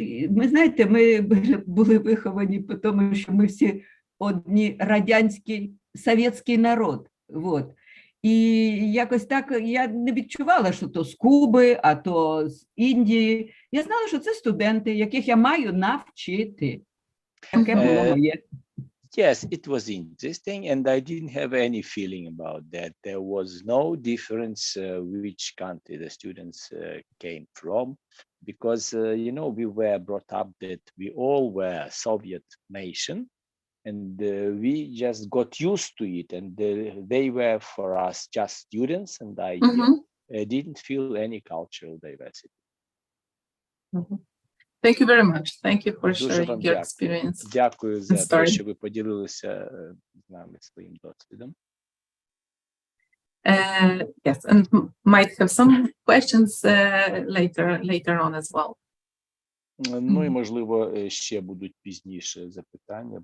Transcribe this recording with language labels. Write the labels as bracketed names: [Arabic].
[Ukrainian] Ми знаєте, ми були виховані по тому, що ми всі одні радянський, совєтський народ. [Russian] Вот. [Ukrainian] І якось так я не відчувала, що то з Куби, а то з Індії. Я знала, що це студенти, яких я маю навчити. Таке було моє. [English] Yes, it was interesting, and I didn't have any feeling about that. There was no difference which country the students came from, because we were brought up that we all were Soviet nation, and we just got used to it, and they were for us just students, and I didn't feel any cultural diversity. Thank you very much. Thank you for sharing your experience. [Ukrainian] Дякую за те, що ви поділилися з нами своїм досвідом. [English] Yes, and might have some questions later on as well. [Ukrainian] Ну і можливо ще будуть пізніше запитання.